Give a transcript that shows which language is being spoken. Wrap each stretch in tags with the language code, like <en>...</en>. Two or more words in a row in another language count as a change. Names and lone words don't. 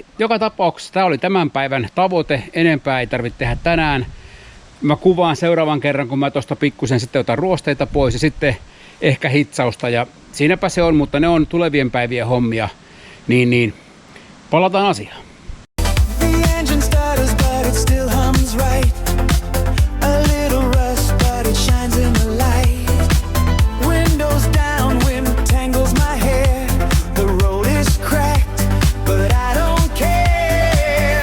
<fi>Joka tapauksessa tämä oli tämän päivän tavoite. Enempää ei tarvitse tehdä tänään. Mä kuvaan seuraavan kerran, kun mä tuosta pikkusen sitten otan ruosteita pois ja sitten ehkä hitsausta. Ja siinäpä se on, mutta ne on tulevien päivien hommia. Niin, palataan asiaan.</fi> <en>The engine stutters, but it still hums right. A little rust, but it shines in the light. Windows down, wind tangles my hair. The road is cracked, but I don't care.</en>